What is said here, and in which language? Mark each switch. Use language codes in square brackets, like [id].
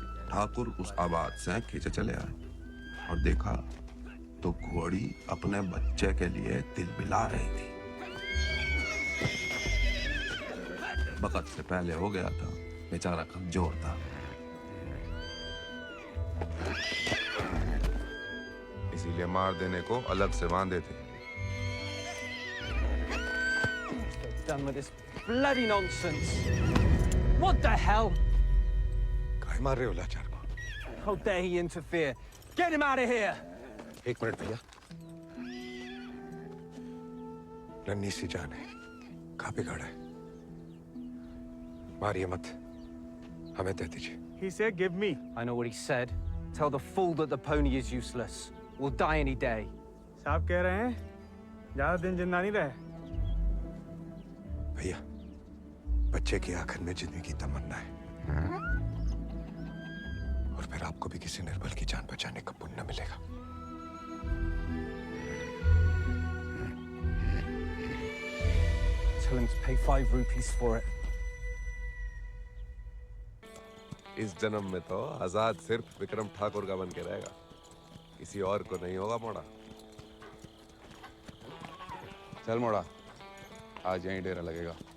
[hi] ठाकुर उस आवाज से खींचे चले आए और देखा तो घोड़ी अपने बच्चे के लिए तिलमिला रही थी। वक्त से पहले हो गया था, बेचारा कमजोर था। इसीलिए मार देने को अलग से बांधे थे। [en] Done with this bloody nonsense. What the hell? [hi] काहे मार रहे हो लाचार को? [en] How dare he interfere? Get him out of here! [hi] एक मिनट भैया। नन्ही सी जान है, कहाँ बिगाड़ा है? मारिए मत, हमें दे दीजिए। [en] He said, "Give me." I know what he said. Tell the fool that the pony is useless. We'll die any day. [hi] साहब कह रहे हैं, ज्यादा दिन जिंदा नहीं रहे। भैया, बच्चे की आखिर में जिंदगी की तमन्ना है, और फिर आपको भी किसी निर्बल की जान बचाने का पुण्य मिलेगा। [en] Tell him to pay 5 rupees for it. [hi] इस जन्म में तो आजाद सिर्फ विक्रम ठाकुर का बन के रहेगा, किसी और को नहीं होगा मोड़ा। चल मोड़ा, आज यहीं डेरा लगेगा।